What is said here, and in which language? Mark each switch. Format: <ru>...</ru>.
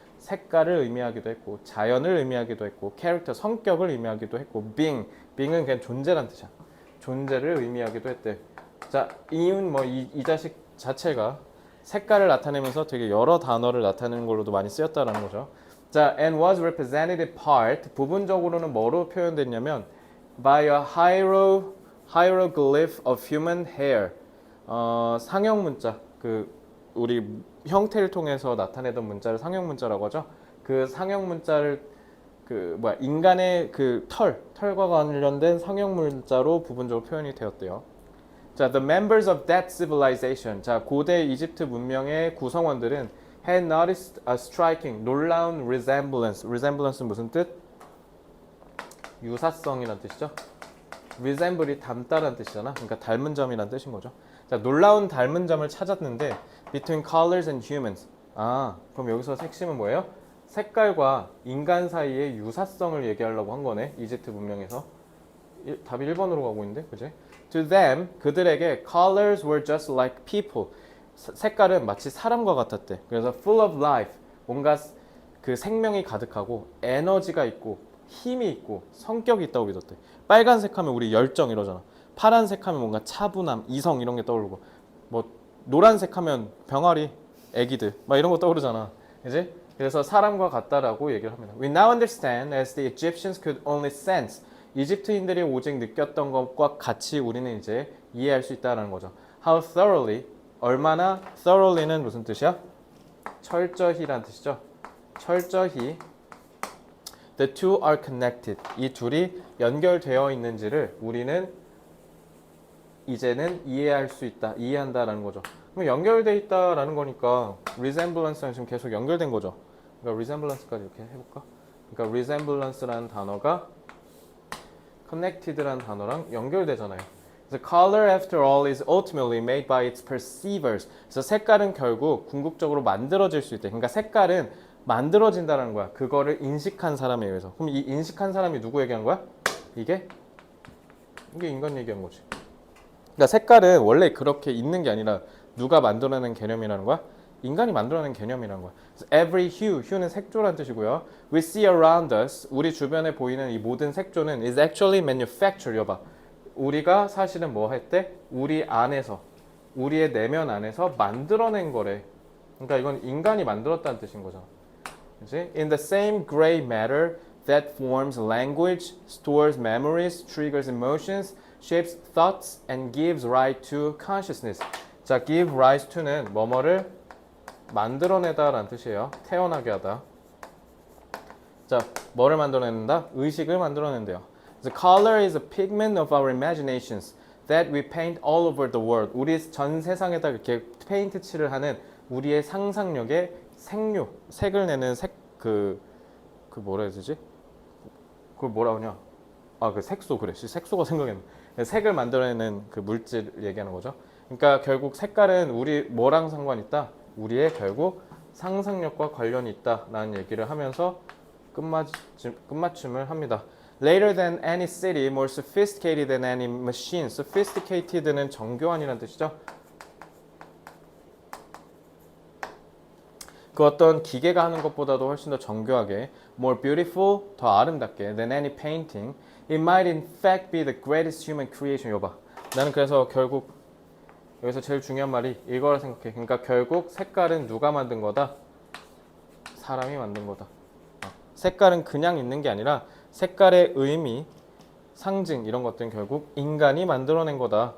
<ko>색깔을 의미하기도 했고 자연을 의미하기도 했고 캐릭터 성격을 의미하기도 했고 being은 그냥 존재란 뜻이야. 존재를 의미하기도 했대. 자, 이온 이 자식 자체가 색깔을 나타내면서 되게 여러 단어를 나타내는 걸로도 많이 쓰였다라는 거죠.</ko> <en>자, and was represented in part.</en> <ko>부분적으로는 뭐로 표현됐냐면</ko> <en>by a hieroglyph of human hair.</en> <ko>상형 문자. 그 우리 형태를 통해서 나타내던 문자를 상형 문자라고 하죠. 그 상형 문자를 인간의 그 털과 관련된 상형 문자로 부분적으로 표현이 되었대요.</ko> <en>자, the members of that civilization.</en> <ko>자, 고대 이집트 문명의 구성원들은</ko> <en>had noticed a striking,</en> <ko>놀라운 resemblance. resemblance는 무슨 뜻? 유사성이란 뜻이죠. resemble이 닮다라는 뜻이잖아. 그러니까 닮은 점이란 뜻인 거죠. 자, 놀라운 닮은 점을 찾았는데</ko> <en>between colors and humans.</en> <ko>그럼 여기서 핵심은 뭐예요? 색깔과 인간 사이의 유사성을 얘기하려고 한 거네. 이집트 문명에서. 답이 1번으로 가고 있는데, 그지?</ko> <en>To them,</en> <ko>그들에게</ko> <en>colors were just like people.</en> <ko>색깔은 마치 사람과 같았대. 그래서</ko> <en>full of life, 뭔가</en> <ko>그 생명이 가득하고 에너지가 있고 힘이 있고 성격이 있다고 믿었대. 빨간색 하면 우리 열정 이러잖아. 파란색 하면 뭔가 차분함, 이성 이런 게 떠오르고 뭐 노란색 하면 병아리, 애기들 막 이런 거 떠오르잖아. 그지? 그래서 사람과 같다라고 얘기를 합니다.</ko> <en>We now understand as the Egyptians could only sense.</en> <ko>이집트인들이 오직 느꼈던 것과 같이 우리는 이제 이해할 수 있다는 거죠.</ko> <en>How thoroughly,</en> <ko>얼마나 thoroughly는 무슨 뜻이야? 철저히란 뜻이죠. 철저히</ko> <en>the two are connected.</en> <ko>이 둘이 연결되어 있는지를 우리는 이제는 이해할 수 있다. 이해한다라는 거죠. 그럼 연결돼 있다라는 거니까 resemblance랑 지금 계속 연결된 거죠. 그러니까 resemblance까지 이렇게 해볼까? 그러니까 resemblance라는 단어가 connected라는 단어랑 연결되잖아요.</ko> <en>The color after all is ultimately made by its perceivers.</en> <ko>그래서 색깔은 결국 궁극적으로 만들어질 수 있대. 그러니까 색깔은 만들어진다는 거야. 그거를 인식한 사람에 의해서. 그럼 이 인식한 사람이 누구 얘기한 거야? 이게 인간 얘기한 거지. 그러니까 색깔은 원래 그렇게 있는 게 아니라 누가 만들어낸 개념이라는 거야? 인간이 만들어낸 개념이라는 거야.</ko> <en>Every hue,</en> <ko>hue는 색조란 뜻이고요.</ko> <en>We see around us,</en> <ko>우리 주변에 보이는 이 모든 색조는</ko> <en>is actually manufactured.</en> <ko>여봐. 우리가 사실은 뭐 했대? 우리 안에서, 우리의 내면 안에서 만들어낸 거래. 그러니까 이건 인간이 만들었다는 뜻인 거잖아. 그치?</ko> <en>In the same gray matter that forms language, stores memories, triggers emotions, shapes thoughts, and gives rise to consciousness.</en> <ko>자, give rise to는 뭐뭐를 만들어내다 라는 뜻이에요. 태어나게 하다. 자, 뭐를 만들어낸다? 의식을 만들어낸대요.</ko> <en>The color is a pigment of our imaginations that we paint all over the world.</en> <ko>우리 전 세상에다 이렇게 페인트 칠을 하는 우리의 상상력의 색료, 색을 내는 그 뭐라 해야 되지? 그걸 뭐라 하냐? 아, 그 색소, 그래. 색소가 생각했네. 색을 만들어내는 그 물질 얘기하는 거죠. 그러니까 결국 색깔은 우리 뭐랑 상관 있다? 우리의 결국 상상력과 관련이 있다라는 얘기를 하면서 끝맞춤을 합니다.</ko> <en>Later than any city, more sophisticated than any machine.</en> <ko>Sophisticated는 정교한이라는 뜻이죠. 그 어떤 기계가 하는 것보다도 훨씬 더 정교하게,</ko> <en>more beautiful,</en> <ko>더 아름답게,</ko> <en>than any painting. It might in fact be the greatest human creation.</en> <ko>여봐. 나는 그래서 결국 여기서 제일 중요한 말이 이거라 생각해. 그러니까 결국 색깔은 누가 만든 거다? 사람이 만든 거다. 색깔은 그냥 있는 게 아니라 색깔의 의미, 상징 이런 것들은 결국 인간이 만들어낸 거다.</ko>